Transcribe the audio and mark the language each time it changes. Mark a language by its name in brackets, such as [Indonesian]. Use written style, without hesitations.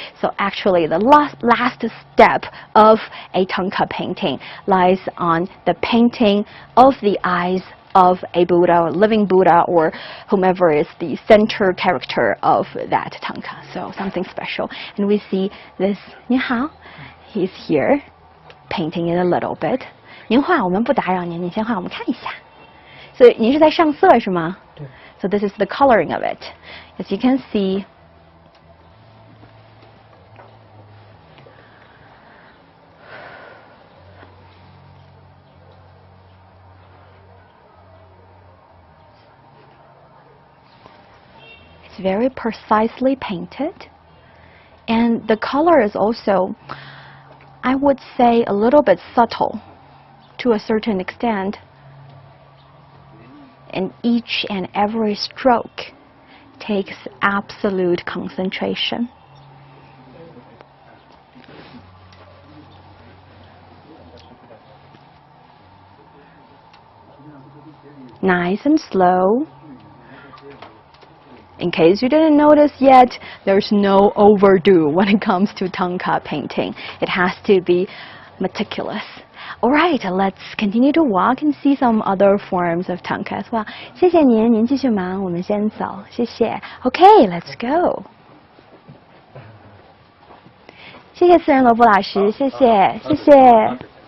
[English] So actually the last step of a Thangka painting lies on the painting of the eyes of a Buddha, or living Buddha, or whomever is the center character of that Thangka. So something special. And we see this, [Chinese] 你好, [English] he's here, painting it a little bit. [Chinese] 您画我们不打扰您，你先画我们看一下。 So 您是在上色是吗？对。 [English] So this is the coloring of it. As you can see, it's very precisely painted, and the color is also, I would say, a little bit subtle to a certain extent. And each and every stroke takes absolute concentration. Nice and slow. In case you didn't notice yet, there's no overdo when it comes to Thangka painting. It has to be meticulous. Alright, let's continue to walk and see some other forms of Thangka as well. [Chinese] 谢谢您，您继续忙，我们先走，谢谢。 [English] Okay, let's go. [Chinese] 谢谢私人萝卜老师，谢谢，谢谢。